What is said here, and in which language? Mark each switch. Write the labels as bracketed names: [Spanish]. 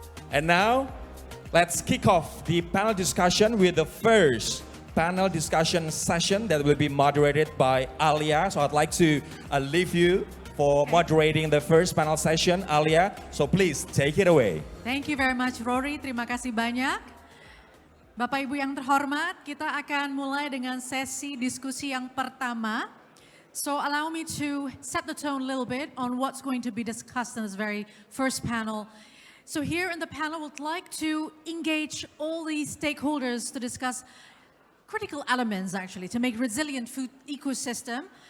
[English] And now, let's kick off the panel discussion with the first panel discussion session that will be moderated by Alia. So I'd like to leave you for moderating the first panel session, Alia. So please take it away. Thank you very much, Rory. [Indonesian] Terima kasih banyak. Bapak Ibu yang terhormat, kita akan mulai dengan sesi diskusi yang pertama. [English] So allow me to set the tone a little bit on what's going to be discussed in this very first panel. So here in the panel, we'd like to engage all the stakeholders to discuss critical elements, actually, to make resilient food ecosystem.